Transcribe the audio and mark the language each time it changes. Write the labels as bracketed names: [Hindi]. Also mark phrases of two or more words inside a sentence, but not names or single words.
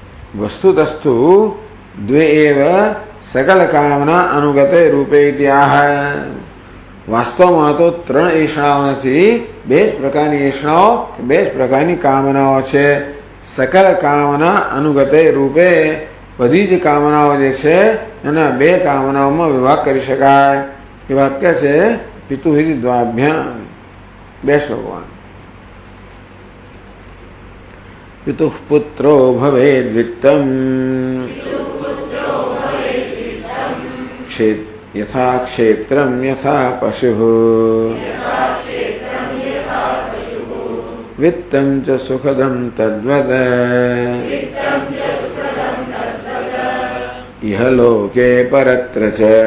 [Sanskrit] वस्तुतस्तु द्वे एव सकल कामना अनुगते रूपे इत्याह। [Gujarati] વાસ્તવમાં તો ત્રણ એષણાઓ નથી, બે જ પ્રકારની એષણાઓ, બે જ પ્રકારની કામનાઓ છે. [Sanskrit] સકલ કામના અનુગતે રૂપે [Gujarati] બધી જ કામનાઓ જે છે એના બે કામનાઓમાં વિભાગ કરી શકાય. એ વાક્ય છે [Sanskrit] પિતુહિ દ્વાભ્યામ. [Gujarati] બે શ્લોકો. [Sanskrit] પિતુઃ પુત્રો ભવેદ વિત્તમ यथा क्षेत्रम यथा पशुः वित्तं च सुखदं तद्वत् इह लोके परत्र च